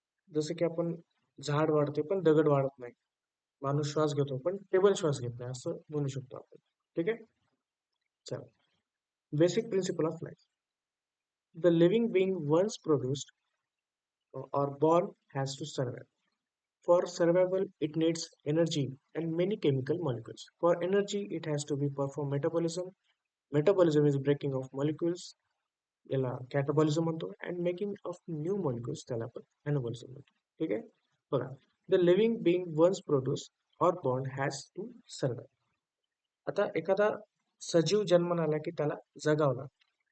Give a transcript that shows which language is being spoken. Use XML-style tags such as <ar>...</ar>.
<mr>जसं की आपण झाड वाढते पण दगड वाढत नाही, माणूस श्वास घेतो पण टेबल श्वास घेत नाही, असं म्हणू शकतो आपण. ठीक आहे. चला.</mr> <en>Basic principle of life. The living being once produced or born has to survive. For survival, it needs energy and many chemical molecules. For energy, it has to be perform metabolism. Metabolism is breaking of molecules,</en> <mr>याला कॅटाबॉलिझम म्हणतो,</mr> <en>and making of new molecules</en> <mr>त्याला आपण ॲनाबॉलिझम म्हणतो. ठीक आहे. बघा,</mr> <en>The living being once produce or born has to survive.</en> <mr>आता एखादा सजीव जन्माला आला की त्याला जगावं लागतं.</mr>